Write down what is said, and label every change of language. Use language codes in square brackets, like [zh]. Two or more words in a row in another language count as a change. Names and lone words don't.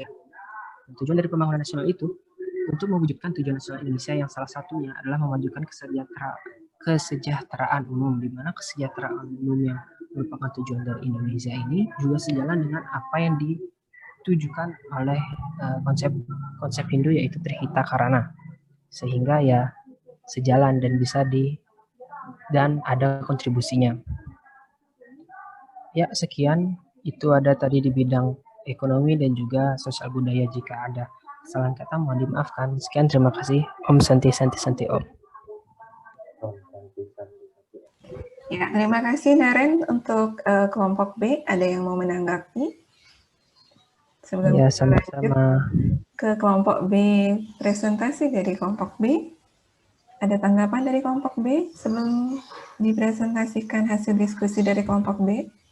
[id] Tujuan dari pembangunan nasional itu untuk mewujudkan tujuan nasional Indonesia yang salah satunya adalah memajukan kesejahteraan umum, di mana kesejahteraan umum yang merupakan tujuan dari Indonesia ini juga sejalan dengan apa yang ditujukan oleh konsep Hindu, yaitu Trihita Karana, sehingga ya sejalan dan bisa dan ada kontribusinya. Ya, sekian. Itu ada tadi di bidang ekonomi dan juga sosial budaya. Jika ada kesalahan kata mohon dimaafkan. Sekian, terima kasih. [sa] Om Santi Santi Santi Om. Om Santi Santi Santi Om. [id] Ya, terima kasih Naren untuk kelompok B. Ada yang mau menanggapi? Sebelum Ya, kita lanjut sama-sama. ke kelompok B, presentasi dari kelompok B. Ada tanggapan dari kelompok B sebelum dipresentasikan hasil diskusi dari kelompok B?